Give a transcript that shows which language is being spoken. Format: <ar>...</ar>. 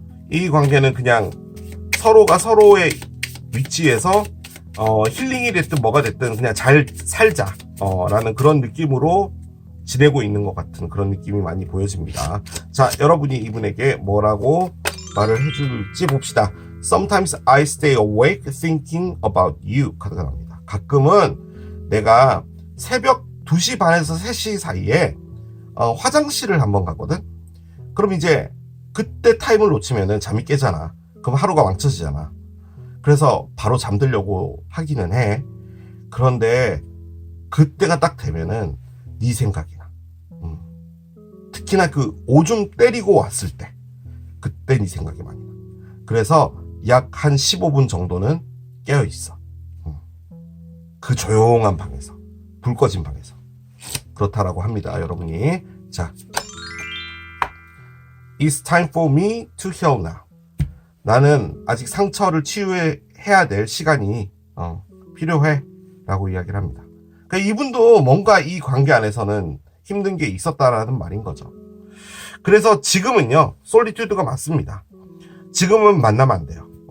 <ko>이 관계는 그냥 서로가 서로의 위치에서 힐링이 됐든 뭐가 됐든 그냥 잘 살자 라는 그런 느낌으로 지내고 있는 것 같은 그런 느낌이 많이 보여집니다. 자, 여러분이 이분에게 뭐라고 말을 해줄지 봅시다.</ko> <en>Sometimes I stay awake thinking about you</en> <ko>카드가 나옵니다. 가끔은 내가 새벽 2시 반에서 3시 사이에 화장실을 한번 가거든. 그럼 이제 그때 타임을 놓치면은 잠이 깨잖아. 그럼 하루가 망쳐지잖아. 그래서 바로 잠들려고 하기는 해. 그런데 그때가 딱 되면은 네 생각이 나. 특히나 그 오줌 때리고 왔을 때 그때 네 생각이 많이 나. 그래서 약 한 15분 정도는 깨어 있어. 그 조용한 방에서, 불 꺼진 방에서. 그렇다라고 합니다, 여러분이. 자,</ko> <en>It's time for me to heal now.</en> <ko>나는 아직 상처를 치유해야 될 시간이 필요해 라고 이야기를 합니다. 그러니까 이분도 뭔가 이 관계 안에서는 힘든 게 있었다라는 말인 거죠. 그래서 지금은요, 솔리튜드가 맞습니다. 지금은 만나면 안 돼요.</ko>